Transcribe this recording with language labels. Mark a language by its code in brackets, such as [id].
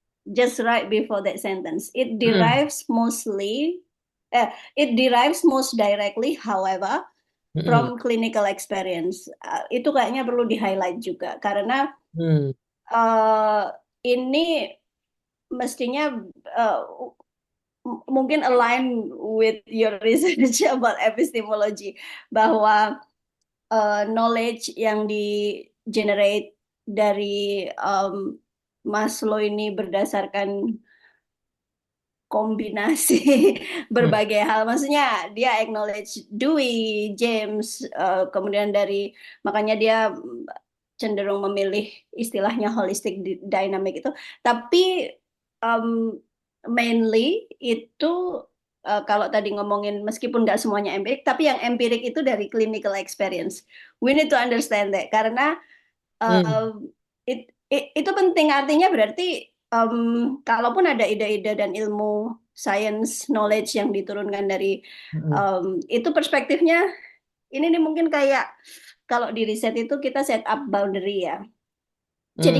[en] just right before that sentence hmm, uh, it derives most directly however hmm, from clinical experience. [id] Itu kayaknya perlu di highlight juga karena hmm, uh, ini mestinya uh, mungkin [en] align with your research about epistemology [id] bahwa knowledge yang di generate dari Maslow ini berdasarkan kombinasi hmm, berbagai hal. Maksudnya dia acknowledge Dewey, James, kemudian dari makanya dia cenderung memilih istilahnya holistic dynamic itu. Tapi um, mainly itu kalau tadi ngomongin meskipun nggak semuanya empirik, tapi yang empirik itu dari clinical experience. [en] We need to understand that [id] karena hmm, itu penting artinya berarti kalaupun ada ide-ide dan ilmu science knowledge yang diturunkan dari hmm, itu perspektifnya ini nih mungkin kayak kalau di riset itu kita [en] set up boundary [id] ya. Jadi